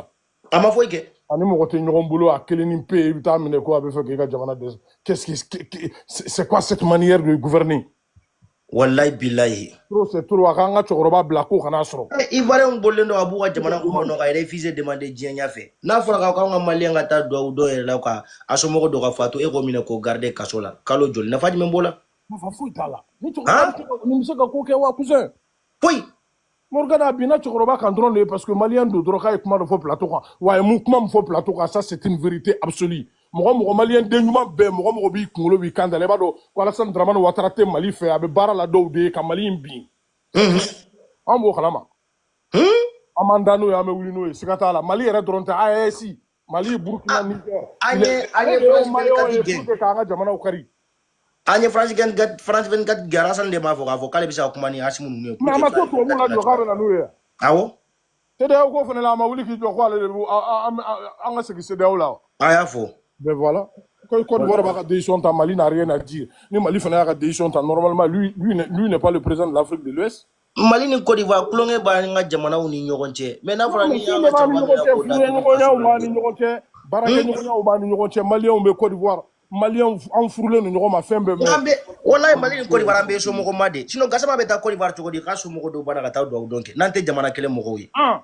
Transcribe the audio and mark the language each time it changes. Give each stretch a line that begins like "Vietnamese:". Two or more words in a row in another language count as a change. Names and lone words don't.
Bambara: a ma foyi kɛ ani mɔgɔ tɛ ɲɔgɔn bolo a kelen ni pe i bɛ taa minɛ ko a bɛ fɛ k'i ka jamana dɛsɛ
French: c'est quoi cette manière de gouverner
Arabic: والله بالله
French: c'est trop
Bambara: a k'an ka cɛkɔrɔba bila k'o kana sɔrɔ Ivoirien bɔlen don a b'u ka jamana kɔnɔ ka
French: réfugié demander
Bambara: diɲɛ ɲɛfɛ n'a fɔra k'anw ka maliyɛn ka taa duwawu dɔw yɛrɛ la ka a somɔgɔ dɔ ka faatu e k'o minɛ k'o garder kaso la kalo joli nafa jumɛn b'o la nafa foyi t'a la ni cɛkɔrɔba nin bɛ se ka ko kɛ wa cousin foyi Morgane a binna cɛkɔrɔba kan dɔrɔn de
French: parce que
Bambara: maliyɛn don dɔrɔn k'a ye kuma dɔ fɔ plateau kan wa a ye mun kuma min fɔ plateau kan
French: ça c'est une vérité absolue
Bambara: mɔgɔ maliyɛn den ɲuman bɛɛ mɔgɔ b'i kunkolo b'i kan da la i b'a dɔn ko Alassane Dramane Ouattara tɛ Mali fɛ a bɛ baara la dɔw de ye ka Mali in bin an b'o kalama an m'an da n'o ye an bɛ wuli n'o ye siga t'a la Mali yɛrɛ dɔrɔn tɛ AES Mali Burkina Niger an ye
French: pour que
Bambara: k'an ka jamanaw kari an ye France 24 gɛrɛ Alassane de m'a fɔ k'a fɔ k'ale bɛ se ka kuma ni Asimu ninnu ye mais a ma to tubabuw la jɔ k'a bɛ na n'o ye awɔ CEDEAO ko fana la a ma wuli k'i jɔ ko ale de b'o an ka segin CEDEAO la a y'a fɔ
French: ben voilà Côte d'Ivoire
Bambara: b'a ka décision ta
French: Mali n'a rien à dire
Bambara: ni Mali fana y'a ka décision ta
French: normalement lui n'est pas le président de l'Afrique de l'Ouest
Bambara: Mali ni Côte d'Ivoire kulonkɛ b'an ka jamanaw ni ɲɔgɔn cɛ mais n'a fɔra ni y'an ka jamana ni ɲɔgɔn b'a ni ɲɔgɔn cɛ baarakɛɲɔgɔnyaw b'a ni ɲɔgɔn cɛ maliyɛnw bɛ Côte d'Ivoire maliyɛnw an furulen don ɲɔgɔn ma fɛn bɛɛ mɛn wallahi Mali ni Côte d'Ivoire an bɛ somɔgɔ ma de sinon Gassama bɛ taa Côte d'Ivoire cogo di k'a somɔgɔ dɔw banna ka taa duwawu dɔn kɛ n'an tɛ jamana kelen mɔgɔw ye